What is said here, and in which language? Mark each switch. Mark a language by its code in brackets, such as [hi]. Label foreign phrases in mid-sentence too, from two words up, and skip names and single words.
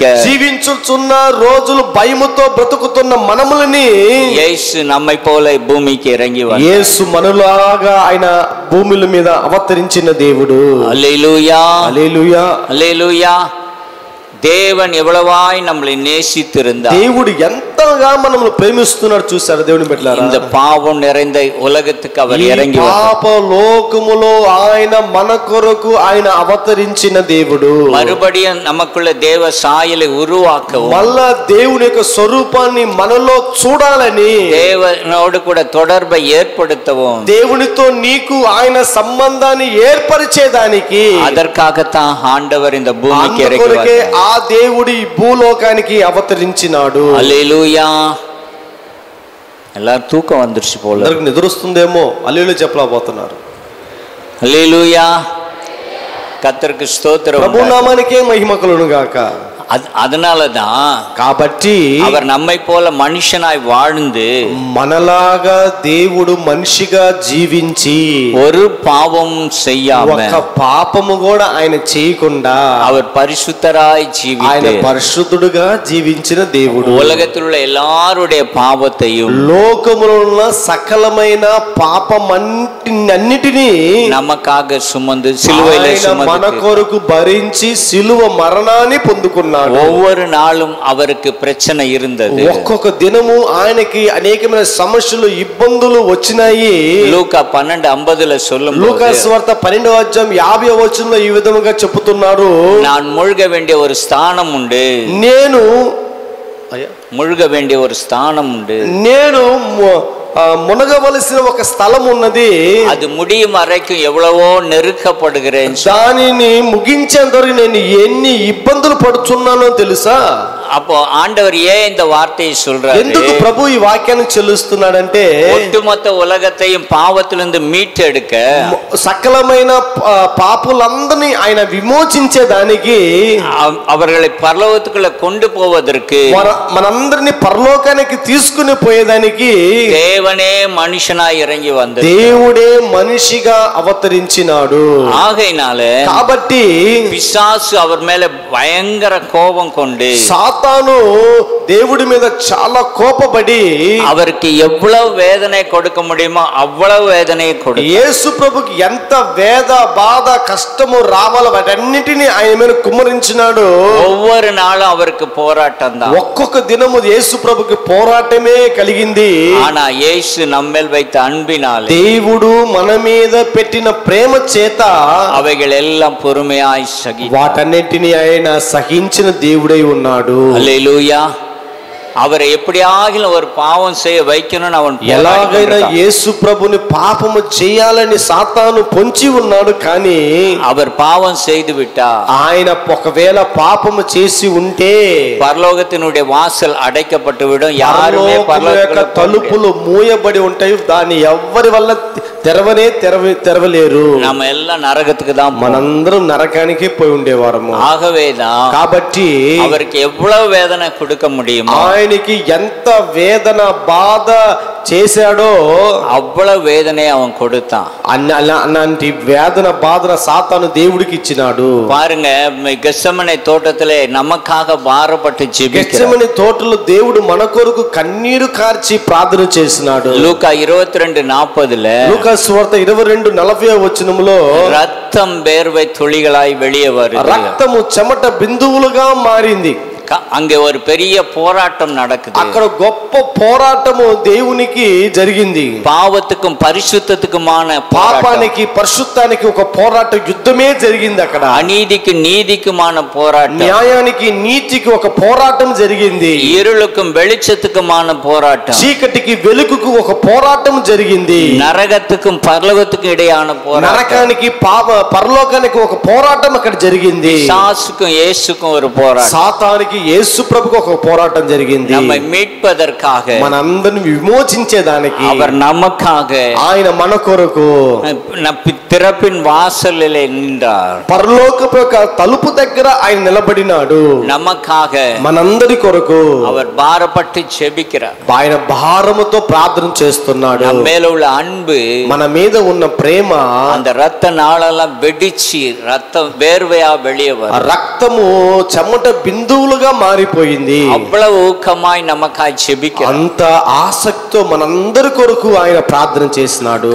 [te] జీవించుచున్న రోజులు భయముతో బ్రతుకుతున్న మనములని [ta] యేసు நம்மை போல பூமிக்கு இறங்கி வந்தார். [te] యేసు మనలాగా ఆయన భూమిల మీద అవతరించిన దేవుడు. హల్లెలూయా, హల్లెలూయా, హల్లెలూయా. [ta] தேவன் எவ்வளவாய் நம்மளை நேசித்திருந்தார், [te] దేవుడు ఎంతగా మనల్ని ప్రేమిస్తున్నాడు చూసారు దేవుని బిడ్డలారా. [ta] இந்த பாவம் நிறைந்த உலகத்துக்கு அவர் இறங்கி [te] పాప లోకములో ఆయన మన కొరకు ఆయన అవతరించిన దేవుడు. [ta] மறுபடியும் நமக்குள்ள தேவ சாயலை உருவாக்கவும், [te] మళ్ళా దేవుని యొక్క స్వరూపాన్ని మనలో చూడాలని, [ta] தேவனோடு கூட தொடர்பை ஏற்படுத்தவும், [te] దేవునితో నీకు ఆయన సంబంధాన్ని ఏర్పరిచేదానికి, [ta] அதற்காகத்தான் ஆண்டவர் இந்த பூமிக்கு இறங்கி [te] అందుకొరకే [ta] வந்தார். [te] ఆ దేవుడి భూలోకానికి అవతరించినాడు. హల్లెలూయా. [ta] எல்லாரும் தூக்கம் வந்துருச்சு போல, [te] అందరికి నిద్రొస్తుందేమో హల్లెలూయా చెప్పలేకపోతున్నారు. హల్లెలూయా. [ta] கர்த்தருக்கு ஸ்தோத்திரம். [te] ప్రభు నామానికే మహిమ కలుగును గాక. [ta] அதனாலதான் [te] కాబట్టి [ta] அவர் நம்மை போல மனுஷனாய் வாழ்ந்து, [te] మనలాగా దేవుడు మనిషిగా జీవించి [ta] ஒரு பாவம் செய்யாம, [te] ఒక పాపము కూడా ఆయన చేయకుండా [ta] அவர் பரிசுத்தராய் [te] ఆయన [ta] ஜீவித்து, [te] పరిశుద్ధుడుగా జీవించిన దేవుడు. [ta] உலகத்தில் உள்ள எல்லாருடைய பாவத்தையும், [te] లోకములో ఉన్న సకలమైన పాపమన్నిటినీ [ta] நமக்காக சுமந்து சிலுவையிலே [te] ఆయన మన [ta] சுமந்து, [te] కొరకు భరించి సిలువ మరణాన్ని పొందుకున్నాడు. [ta] ஒவ்வொரு நாளும் அவருக்கு பிரச்சனை இருந்தது. [te] ఒక్కొక్క దినము ఆయనకి అనేకమైన సమస్యలు ఇబ్బందులు వచ్చినాయి. [ta] லூக்கா 12:50 சொல்லும், [te] లూకా సువార్త 12వ అధ్యాయం 50వ వచనంలో ఈ విధముగా చెప్తున్నారు, [ta] நான் முழுக வேண்டிய ஒரு ஸ்தானம் உண்டு, [te] నేను [ta] முழுக வேண்டிய ஒரு ஸ்தானம் உண்டு, [te] నేను మునగవలసిన ఒక స్థలం ఉన్నది, [ta] அது முடியும் வரைக்கும் எவ்வளவோ நெருக்கப்படுகிறேன். [te] దానిని ముగించేంత వరకు నేను ఎన్ని ఇబ్బందులు పడుతున్నానో తెలుసా? [ta] அப்போ ஆண்டவர் ஏன் இந்த வார்த்தையை சொல்றாரு? [te] ఎందుకు ప్రభు ఈ వాక్యాన్ని చెల్లిస్తున్నాడంటే, [ta] ஒட்டுமொத்த உலகத்தையும் பாவத்திலிருந்து மீட்டெடுக்க, [te] సకలమైన పాపులందరినీ ఆయన విమోచించేదానికి, [ta] அவர்களை பரலோகத்துக்குள்ள கொண்டு போவதற்கு, [te] మనందరినీ పరలోకానికి తీసుకుని పోయేదానికి [ta] தேவனே மனுஷனாய் இறங்கி வந்தார். [te] దేవుడే మనిషిగా అవతరించినాడు. [ta] ஆகையினால [te] కాబట్టి [ta] பிசாசு அவர் மேல பயங்கர கோபம் கொண்டு, [te] సాతాను దేవుడి మీద చాలా కోపపడి [ta] அவருக்கு எவ்வளவு வேதனை கொடுக்க முடியுமோ அவ்வளவு வேதனையை கொடுத்தார். [te] యేసు ప్రభుకి ఎంత వేద బాధ కష్టము రావాలో వాటన్నిటిని ఆయన మీద కుమ్మరించినాడు. [ta] ஒவ்வொரு நாளும் அவருக்கு போராட்டம் தான். [te] ఒక్కొక్క దినము యేసు ప్రభుకి పోరాటమే కలిగింది. [ta] ஆனா இயேசு நம்மேல் வைத்த அன்பினாலே, [te] దేవుడు మన మీద పెట్టిన ప్రేమ చేత [ta] அவைகள் எல்லாம் பொறுமையாய் சகித்தார். [te] వాటన్నిటిని ఆయన సహించిన దేవుడై ఉన్నాడు. హల్లెలూయా. [ta] அவரை எப்படியாகிலும் ஒரு பாவம் செய்ய வைக்கணும்னு அவன் [te] ఎలాగైనా యేసు ప్రభుని పాపము చేయాలని సాతాను పొంచి ఉన్నాడు. కానీ [ta] அவர் பாவம் செய்து விட்டா, [te] ఆయన ఒకవేళ పాపము చేసి ఉంటే [ta] பரலோகத்தினுடைய வாசல் அடைக்கப்பட்டு விடும். யாருமே பரலோகத்துக்கு [te] తలుపులు మూయబడి ఉంటాయి. దాన్ని ఎవ్వరి వల్ల తెరవలేరు. [ta] நம்ம எல்லாம் నరకத்துக்கு தான், [te] మనందరం నరకానికి పోయి ఉండేవారము. [ta] ஆகவேதான் [te] కాబట్టి [ta] அவருக்கு எவ்வளவு வேதனை கொடுக்க முடியுமோ, [te] ఆయనకి ఎంత వేదన బాధ చేశాడో [ta] அவ்வளவு வேதனையை அவன் கொடுத்தான். [te] అలాంటి వేదన బాధన సాతాను దేవుడికి ఇచ్చినాడు. [ta] பாருங்க, கெத்செமனே தோட்டத்திலே நமக்காக பாரப்பட்டு ஜெபிக்கிறார். [te] గెత్సెమని తోటలో దేవుడు మన కొరకు కన్నీరు కార్చి ప్రార్థన చేసినాడు. లూకా 22:40 లూకా సువార్త 22:40 [ta] ரத்தம் வேர்வை துளிகளாய் வெளியே வருது. [te] రక్తము చెమట బిందువులుగా మారింది. [ta] அங்கே ஒரு பெரிய போராட்டம் நடக்குது. [te] అక్కడ గొప్ప పోరాటము దేవునికి జరిగింది. [ta] பாவத்துக்கும் பரிசுத்தத்துக்குமான [te] పాపానికి పరిశుద్ధానికి ఒక పోరాట యుద్ధమే జరిగింది అక్కడ. [ta] அநீதிக்கு நீதிக்குமான போராட்டம், [te] న్యాయానికి నీతికి ఒక పోరాటం జరిగింది. [ta] இருளுக்கும் வெளிச்சத்துக்குமான போராட்டம், [te] చీకటికి వెలుగుకు ఒక పోరాటం జరిగింది. [ta] நரகத்துக்கும் பரலோகத்துக்கும் இடையான போராட்டம், [te] నరకానికి పరలోకానికి ఒక పోరాటం అక్కడ జరిగింది. [ta] பிசாசுக்கும் இயேசுக்கும் ஒரு போராட்டம், [te] సాతానికి యేసు ప్రభుకు ఒక పోరాటం జరిగింది. [ta] நம்மை மீட்பதற்காக, [te] మనందరిని విమోచించేదానికి, [ta] அவர் நமக்காக, [te] ఆయన మన కొరకు [ta] திறப்பின் வாசலிலே நின்றார். [te] పరలోకపు యొక్క తలుపు దగ్గర ఆయన నిలబడినాడు. [ta] நமக்காக, [te] మనందరి కొరకు [ta] அவர் பாரப்பட்டு ஜெபிக்கிறார். [te] ఆయన భారముతో ప్రార్థన చేస్తున్నాడు. [ta] நம்ம மேல உள்ள அன்பு, [te] మన మీద ఉన్న ప్రేమ, [ta] அந்த ரத்த நாளெல்லாம் வெடிச்சு ரத்தம் வேர்வையா வெளியே வரும். [te] రక్తము చెమట బిందువులుగా మారిపోయింది. [ta] அவ்வளவு ஊக்கமாய் நமக்காய் ஜெபிக்கிறார். [te] అంత ఆసక్తితో మనందరి కొరకు ఆయన ప్రార్థన చేసినాడు.